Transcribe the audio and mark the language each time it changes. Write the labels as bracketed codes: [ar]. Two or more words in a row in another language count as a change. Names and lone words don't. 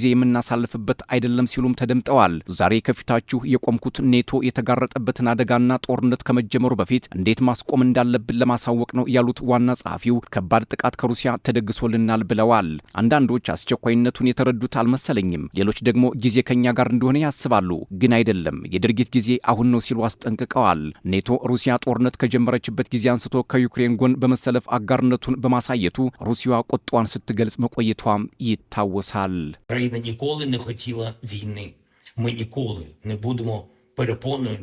[am] የምናሳልፍበት አይደለም ሲሉም ተደምጠዋል። ዛሬ ከፊታችሁ የቆምኩት ኔቶ የተጋረጠበትን አደጋና ጦርነት ከመጀመሩ በፊት እንዴት ማስቆም እንዳለብን ለማሳወቅ ነው ያሉት ዋና ጸሐፊው ከባድ ጥቃት ከሩሲያ ተደግሶልናል ብለዋል። አንዳንዶች አስቸኳይነቱን የተረዱት አልመሰለኝም፣ ሌሎች ደግሞ ጊዜ ከኛ ጋር እንደሆነ ያስባሉ። ግን አይደለም፣ የድርጊት ጊዜ አሁን ነው ሲሉ አስጠንቅቀዋል። ኔቶ ሩሲያ ጦርነት ከጀመረችበት ጊዜ አንስቶ ከዩክሬን ጎን በመሰለፍ አጋርነቱን በማሳየቱ ሩሲያ ቁጣዋን ስትገልጽ መቆየቷም ይታወሳል። [uk] Україна ніколи не хотіла війни. Ми ніколи не будемо перепоною